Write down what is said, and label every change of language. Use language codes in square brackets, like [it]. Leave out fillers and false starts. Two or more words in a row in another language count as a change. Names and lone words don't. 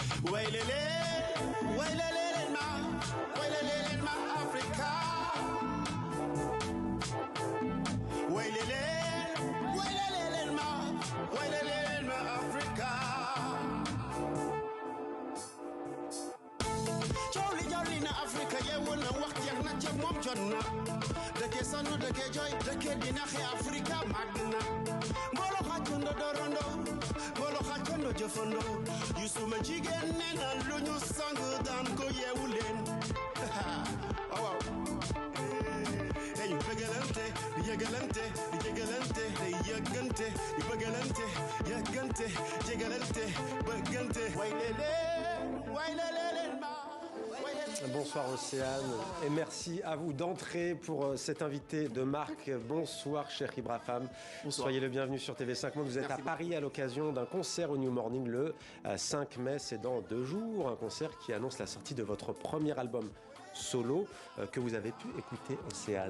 [wo] Wailele, wailele ma Africa. Wailele, wailele ma Africa. Jolly na Africa, ye wona wakti ak na ci mom jonna. Deke sonu deke joy, deke dina xe Africa magna. Mbolo xatundo dorondo. Bolo xatondo jëfando Yusuma jigéen nena lu ñu sang daan ko yeewuleen waaw hey bëggalante yëgalante jégalante yëgante bëggalante yëgante jégalante bëggante way lele ma. [fr] Bonsoir Océane et merci à vous d'entrer pour cet invité de marque. Bonsoir cher Ibra Fam. Soyez le bienvenu sur TV5 Monde. Vous êtes à Paris à l'occasion d'un concert au New Morning le 5 mai, c'est dans 2 jours. Un concert qui annonce la sortie de votre premier album solo que vous avez pu écouter, Océane.